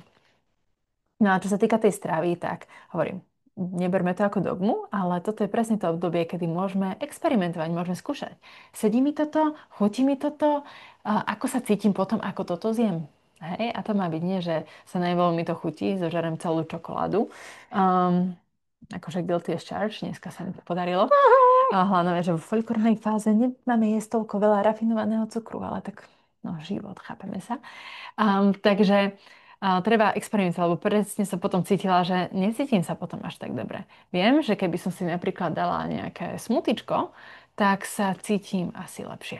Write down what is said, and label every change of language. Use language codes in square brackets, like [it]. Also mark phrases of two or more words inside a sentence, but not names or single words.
[sk] No a čo sa týka tej stravy, tak hovorím, neberme to ako dogmu, ale toto je presne to obdobie, kedy môžeme experimentovať, môžeme skúšať. Sedí mi toto, chutí mi toto, ako sa cítim potom, ako toto zjem. Hej? A to má byť nie, že sa najveľmi mi to chutí, zožerem celú čokoládu. Akože [en] guilty as charged, [sk] dneska sa mi to podarilo. A hlavne, že v folikulárnej fáze nemáme jesť toľko veľa rafinovaného cukru, ale tak, no, život, chápeme sa. Takže treba experimentovať, lebo presne som potom cítila, že necítim sa potom až tak dobre. Viem, že keby som si napríklad dala nejaké smutičko, tak sa cítim asi lepšie.